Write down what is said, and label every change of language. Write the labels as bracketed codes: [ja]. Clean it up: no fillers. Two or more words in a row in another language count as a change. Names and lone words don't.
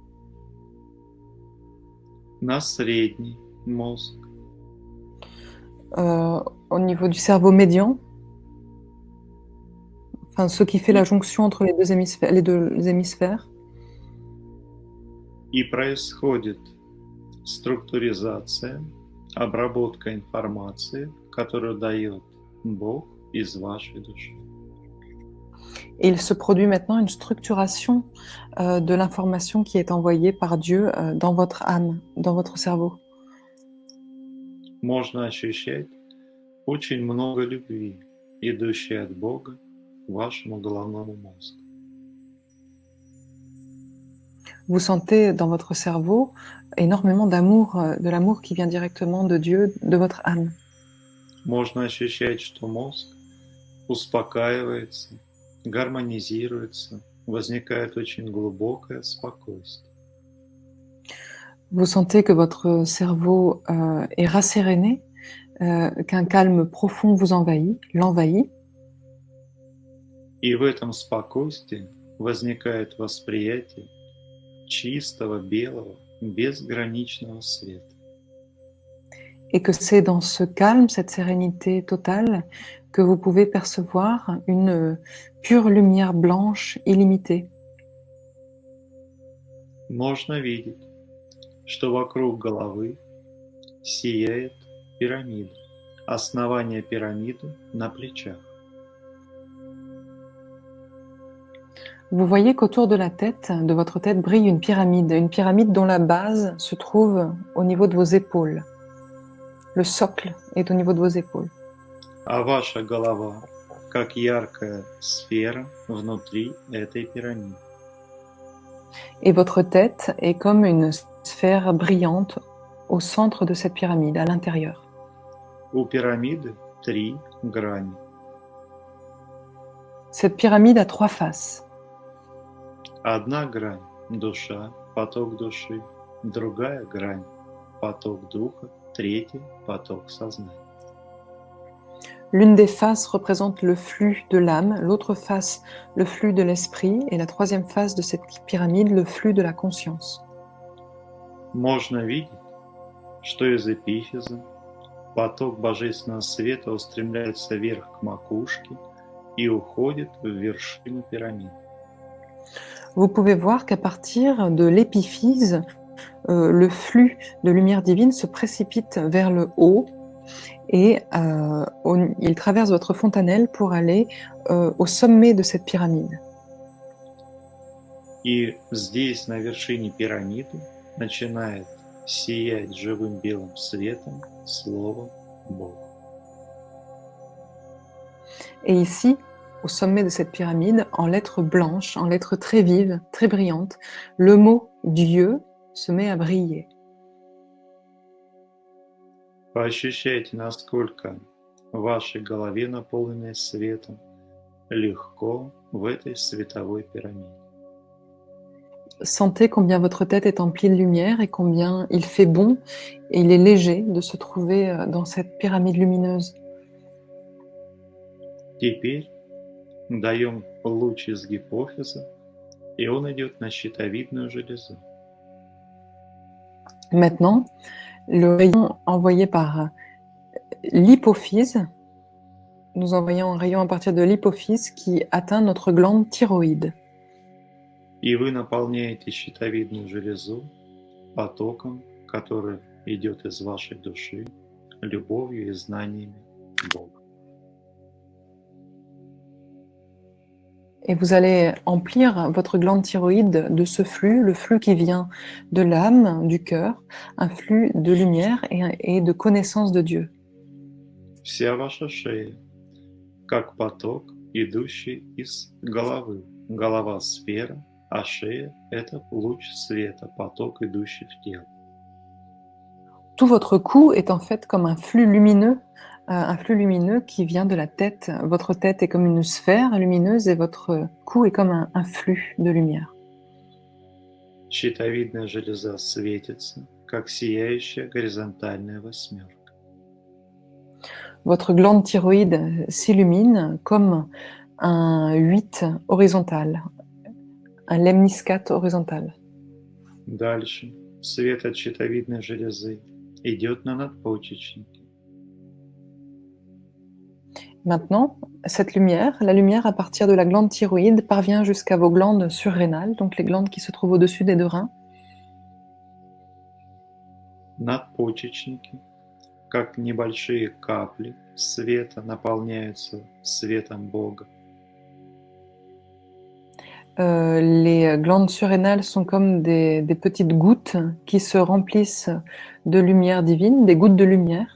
[ru] на средний мозг, [fr] au niveau du cerveau médian, enfin ce qui fait [ru] и, [fr] la jonction entre les deux hémisphères. [ru] и происходит структуризация, обработка информации, которую дает Бог из вашей души. [fr] Et il se produit maintenant une structuration de l'information qui est envoyée par Dieu dans votre âme, dans votre cerveau. [ru] Можно ощущать очень много любви, идущей от Бога к вашему головному мозгу. [fr] Vous sentez dans votre cerveau énormément d'amour, de l'amour qui vient directement de Dieu, de votre âme. [ru] Можно ощущать, что мозг успокаивается, гармонизируется, возникает очень глубокое спокойствие. [fr] Vous sentez que votre cerveau est rasséréné, qu'un calme profond vous l'envahit, [ru] И в этом спокойствии возникает восприятие чистого, белого, безграничного света. [fr] et que c'est dans ce calme, cette sérénité totale, que vous pouvez percevoir une pure lumière blanche illimitée. [ru] Можно видеть, что вокруг головы сияет пирамида, основание пирамиды на плечах. [fr] Vous voyez qu'autour de la tête, de votre tête, brille une pyramide dont la base se trouve au niveau de vos épaules. Le socle est au niveau de vos épaules. [ru] А ваша голова как яркая сфера внутри этой пирамиды. [fr] Et votre tête est comme une sphère brillante au centre de cette pyramide, à l'intérieur. [ru] У пирамиды 3 грани. [fr] Cette pyramide a 3 faces. [ru] Одна грань – душа, поток души, другая грань – поток духа, третий – поток сознания. [fr] L'une des faces représente le flux de l'âme, l'autre face le flux de l'esprit, et la troisième face de cette pyramide, le flux de la conscience. [ru] Можно видеть, что из эпифиза поток божественного света устремляется вверх к макушке и уходит в вершину пирамиды. [fr] Vous pouvez voir qu'à partir de l'épiphyse, le flux de lumière divine se précipite vers le haut et il traverse votre fontanelle pour aller au sommet de cette pyramide. [ru] И здесь, на вершине пирамиды, начинает сиять живым белым светом Слово Бога. [fr] Et ici, au sommet de cette pyramide, en lettres blanches, en lettres très vives, très brillantes, le mot Dieu se met à briller. [ru] Поощущайте, насколько в вашей голове, наполненной светом, легко в этой световой пирамиде. [fr] Sentez combien votre tête est emplie de lumière et combien il fait bon et il est léger de se trouver dans cette pyramide lumineuse. [ru] Теперь даем луч из гипофиза, и он идет на щитовидную железу. [fr] Maintenant, le rayon envoyé par l'hypophyse, nous envoyons un rayon à partir de l'hypophyse qui atteint notre glande thyroïde. [ru] И вы наполняете щитовидную железу потоком, который идет из вашей души, любовью и знаниями Бога. [fr] Et vous allez emplir votre glande thyroïde de ce flux, le flux qui vient de l'âme, du cœur, un flux de lumière et de connaissance de Dieu. [ru] Вся ваша шея, как поток, идущий из головы. Голова – сфера, а шея – это луч света, поток, идущий в тело. [fr] Tout votre cou est en fait comme un flux lumineux qui vient de la tête. Votre tête est comme une sphère lumineuse et votre cou est comme un flux de lumière. [ru] Щитовидная железа светится, как сияющая горизонтальная восьмерка. [fr] Votre glande thyroïde s'illumine comme un 8 horizontal, un lemniscate horizontal. [ru] Дальше свет от щитовидной железы идет на надпочечники. [fr] Maintenant, cette lumière, la lumière à partir de la glande thyroïde parvient jusqu'à vos glandes surrénales, donc les glandes qui se trouvent au-dessus des deux reins. [ru] Надпочечники, как небольшие капли света, наполняются светом Бога. [fr] Les glandes surrénales sont comme des petites gouttes qui se remplissent de lumière divine, des gouttes de lumière.